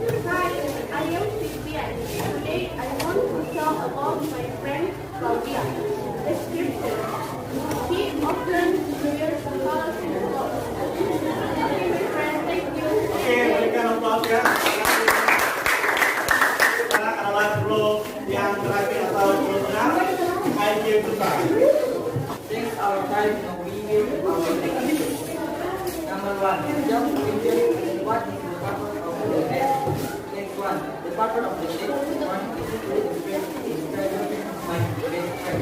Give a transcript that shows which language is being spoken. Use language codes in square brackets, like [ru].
[en] Hi, I am Vivian. Today I want to talk about my friend Claudia. Description. She often wears colorful clothes. Okay, my friend, thank you. [id] Oke, berikan aplaus ya. Sekarang adalah grup yang terakhir atau grup tengah. IQ besar. [en] Thanks our time now we will our activity. Number 1. Just review what is the purpose of the text. Next one. The purpose of the text. One is to describe my best friend.